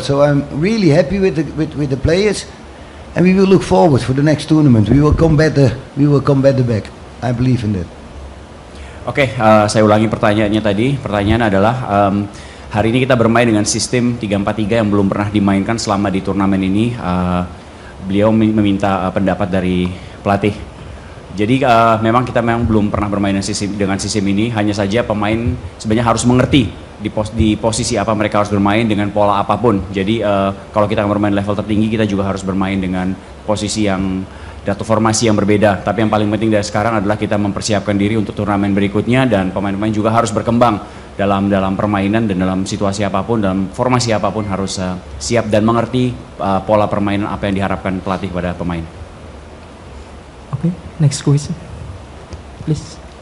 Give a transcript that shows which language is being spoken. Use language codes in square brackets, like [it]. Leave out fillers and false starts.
[en] So I'm really happy with the players, and we will look forward for the next tournament. We will come better. We will come better back. I believe in that. [id] Oke, saya ulangi pertanyaannya tadi. Pertanyaan adalah hari ini kita bermain dengan sistem 3-4-3 yang belum pernah dimainkan selama di turnamen ini. Beliau meminta pendapat dari pelatih. Jadi memang kita belum pernah bermain dengan sistem ini. Hanya saja pemain sebenarnya harus mengerti di posisi apa mereka harus bermain dengan pola apapun. Jadi kalau kita bermain level tertinggi, kita juga harus bermain dengan posisi yang atau formasi yang berbeda. Tapi yang paling penting dari sekarang adalah kita mempersiapkan diri untuk turnamen berikutnya dan pemain-pemain juga harus berkembang dalam permainan dan dalam situasi apapun, dalam formasi apapun harus siap dan mengerti pola permainan apa yang diharapkan pelatih pada pemain. [en] Okay, next question, please.